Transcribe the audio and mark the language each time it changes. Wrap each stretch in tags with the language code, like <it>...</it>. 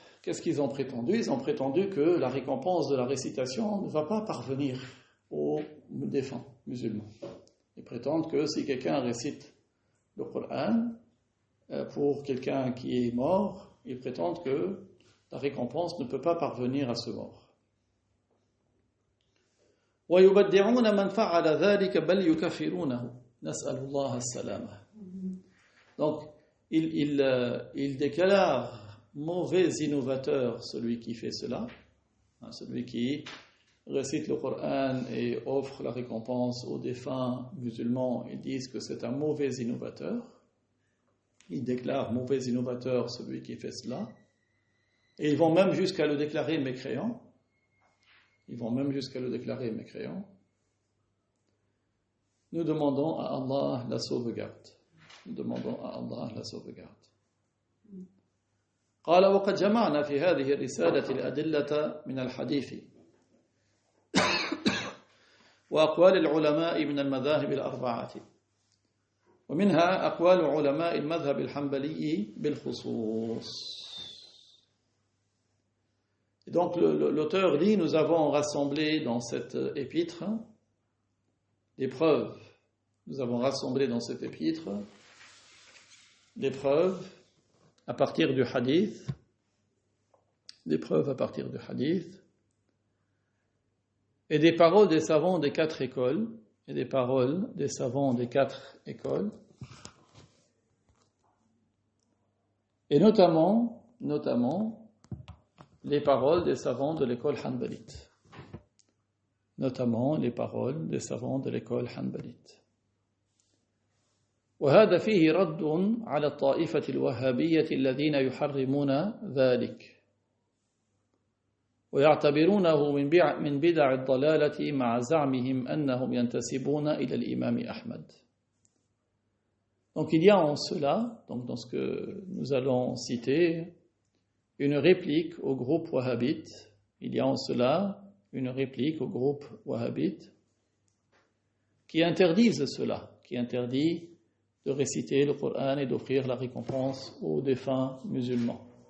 <fr>Qu'est-ce qu'ils ont prétendu? Ils ont prétendu que la récompense de la récitation ne va pas parvenir aux défunts musulmans. Ils prétendent que si quelqu'un récite le Coran pour quelqu'un qui est mort, ils prétendent que la récompense ne peut pas parvenir à ce mort.</fr> <ar>ويبدعون من فعل ذلك بل يكفرونه نسأل الله السلامة.</ar> <fr>Donc il déclare mauvais innovateur celui qui fait cela, celui qui récite le Coran et offre la récompense aux défunts musulmans. Ils disent que c'est un mauvais innovateur. Ils déclarent mauvais innovateur celui qui fait cela. Et ils vont même jusqu'à le déclarer mécréant. Ils vont même jusqu'à le déclarer mécréant. Nous demandons à Allah la sauvegarde. Nous demandons à Allah la sauvegarde.</fr> <ar>قال وقد جمعنا في هذه الرسالة الأدلة من الحديث وأقوال العلماء من المذاهب الأربعة ومنها أقوال علماء المذهب الحنبلي بالخصوص.</ar> <fr>Et donc l'auteur dit, nous avons rassemblé dans cette épître des preuves. Nous avons rassemblé dans cette épître des preuves à partir du hadith, des preuves à partir du hadith, et des paroles des savants des quatre écoles, et des paroles des savants des quatre écoles, et notamment les paroles des savants de l'école hanbalite. Notamment les paroles des savants de l'école hanbalite.</fr> <ar>وهذا فيه رد على الطائفة الوهابية الذين يحرمون ذلك ويعتبرونه من بدع الضلالة مع زعمهم أنهم ينتسبون إلى الإمام أحمد.</ar> <fr>Donc il y a en cela, donc dans ce que nous allons citer, une réplique au groupe wahhabite. Il y a en cela une réplique au groupe wahhabite qui interdisent cela, qui interdit de réciter le Coran et d'offrir la récompense aux défunts musulmans.</fr>